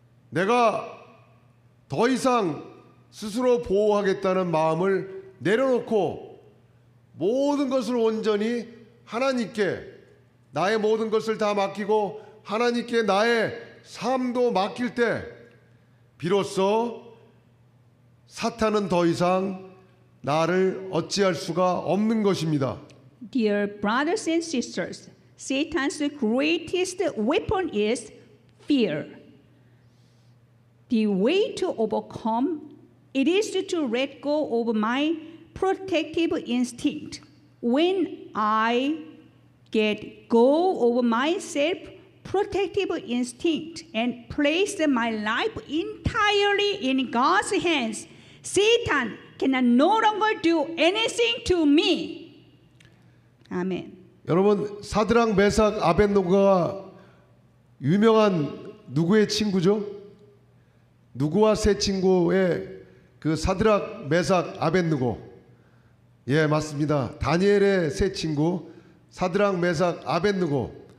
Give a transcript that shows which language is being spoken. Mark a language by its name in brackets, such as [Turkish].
[Korean] 내가 더 이상 스스로 보호하겠다는 마음을 내려놓고 모든 것을 온전히 하나님께, 나의 모든 것을 다 맡기고 하나님께 나의 삶도 맡길 때 비로소 사탄은 더 이상 나를 어찌할 수가 없는 것입니다. [English] Dear brothers and sisters, Satan's greatest weapon is fear. The way to overcome it is to let go of my protective instinct. When I get go over my self-protective instinct and place my life entirely in God's hands, Satan can no longer do anything to me. [Korean] 아멘. 여러분 사드락 메삭 아벳노고가 유명한 누구의 친구죠? 누구와 세 친구의 그 사드락 메삭 아벳노고. 예, 맞습니다. 다니엘의 세 친구 사드락 메삭 아벳노고.